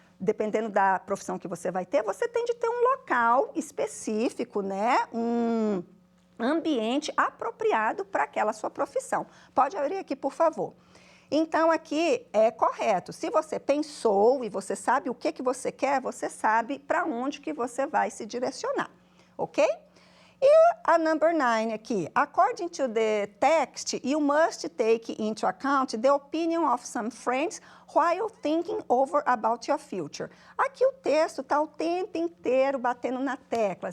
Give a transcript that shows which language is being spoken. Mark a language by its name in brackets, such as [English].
[Portuguese] Dependendo da profissão que você vai ter, você tem de ter um local específico, né? Um ambiente apropriado para aquela sua profissão. Pode abrir aqui, por favor. Então, aqui é correto. Se você pensou e você sabe o que você quer, você sabe para onde que você vai se direcionar, ok? [English] E a number 9 [Portuguese] aqui, [English] according to the text, you must take into account the opinion of some friends while thinking over about your future. [Portuguese] Aqui o texto está o tempo inteiro batendo na tecla.